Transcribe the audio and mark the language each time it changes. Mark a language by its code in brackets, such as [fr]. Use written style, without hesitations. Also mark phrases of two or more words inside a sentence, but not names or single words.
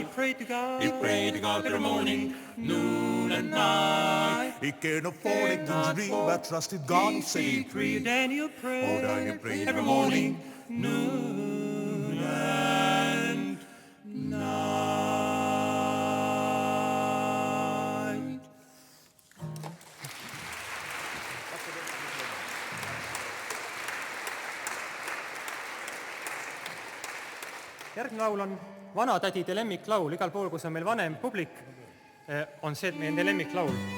[en] He prayed to God. he prayed to God every morning, noon and night. He can afford it, not dream and trust in God and say, Secret. Daniel prayed. Hold on, he prayed every morning, noon and night. [et] Järgmine laul on vanatädide lemmiklaul. Igal pool, kus on meil vanem publik, on see meie lemmiklaul.